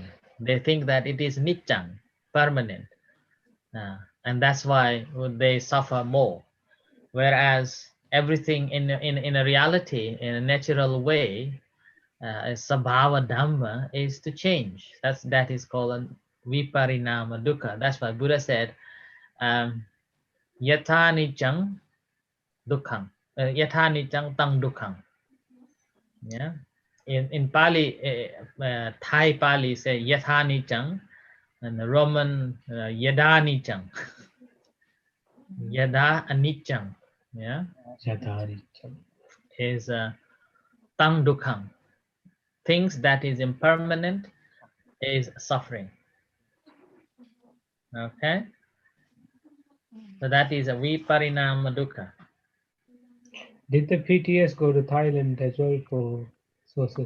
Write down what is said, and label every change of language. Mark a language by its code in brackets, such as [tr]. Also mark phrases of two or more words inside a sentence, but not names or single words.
[en] They think that it is niccang, permanent. And that's why they suffer more. Whereas everything in a reality, in a natural way, [pi] sabhava dhamma [en] is to change. That is called [pi] Viparinama Dukkha. [en] That's why Buddha said, [pi] Yatha niccang dukkhang. Yatha niccang tang dukkhang. [en] Yeah. In Pali, Thai Pali say [pi] Yatha niccang, [en] and the Roman [pi] Yada niccang. Yada aniccang. [en] Yeah. [pi] Is tang dukkhang. [en] Things that is impermanent is suffering. Okay. So that is a [pi] Viparinama Dukkha. [en] Did the PTS go to Thailand as well for sources?